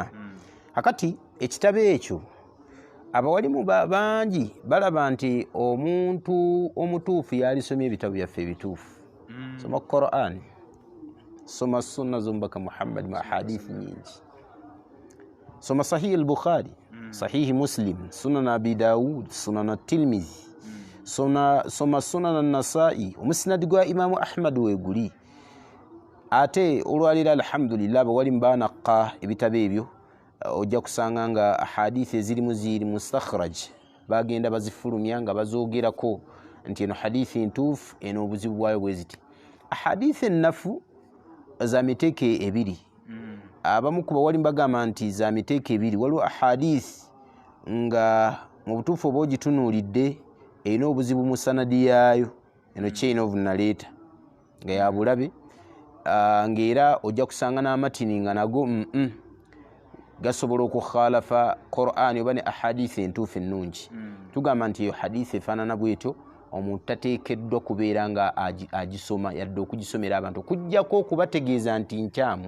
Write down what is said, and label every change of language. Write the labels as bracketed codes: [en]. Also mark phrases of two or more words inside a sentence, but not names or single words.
[lg] Kakati ekitabo ekyo abawalimu bangi balaba nti omuntu omutuufu yalisomye ebitabo byaffe ebituufu. Soma Qur'an, soma sunna z'Omubaka Muhammad mu ahadithi nyingi, soma Sahih al-Bukhari, Sahih Muslim, Sunan Abi Dawud, Sunan at-Tirmidhi, soma Sunan an-Nasa'i, Musnad gwa Imam Ahmad weeguli. ate olwalira alhamdulillah bawali mbanaqqa ebitabo ebyo ojja kusanga nga ahadithi ezirimu ziri mustakhraj bagenda bazifulumya nga bazoogerako nti eno hadithi ntuufu eno obuzibu bwayo bwe ziti. Ahadithi ennafu za miteeko ebiri abamu ku bawali bagamba nti za miteeko ebiri. Waliwo ahadithi nga mu butuufu oba ogitunuulidde erina obuzibu mu sanadi yaayo, eno [en] chain of narrator [lg] nga ya bulabe, ng'era ojja kusanga n'amatini nga nago gasobola okukhalafa Qur'an oba ne ahadithi entuufu ennungi. Tugamba nti eyo hadithi efaanana bwetyo omuntu tateekeddwa kubeera nga agisoma yadde okugisomera abantu okuggyako okubategeeza nti nkyamu.